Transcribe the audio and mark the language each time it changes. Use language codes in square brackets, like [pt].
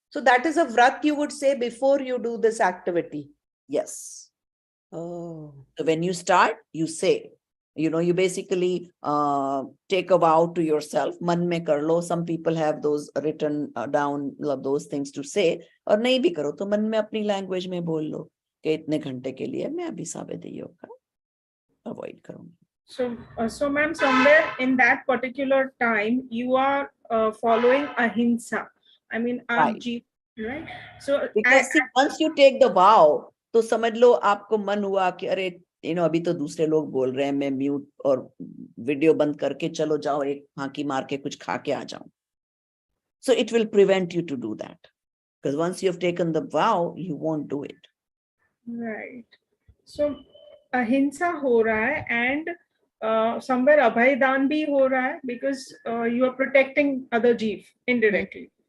[en] So that is a vrat you would say before you do this activity. Yes. Oh. So when you start, you say, you basically take a vow to yourself. [hi] Man mein kar lo. [en] Some people have those written down, those things to say. [hi] Or nahi bhi karo, to man mein apni language mein bol lo. कि इतने घंटे के लिए मैं अभी सावित्री योग का avoid करूंगी. [en] So ma'am, somewhere in that particular time you are following ahimsa. I mean, right? So because once you take the vow, [hi] तो समझ लो आपको मन हुआ कि अरे अभी तो दूसरे लोग बोल रहे हैं, मैं म्यूट और वीडियो बंद करके चलो जाओ एक फांकी मार के कुछ खा के आ जाऊं. [en] So it will prevent you to do that, because once you have taken the vow, you won't do it. Right. So ahimsa [hi] हो रहा है [en] and somewhere abhay [hi] दान भी हो रहा है [en] because you are protecting other jeev indirectly.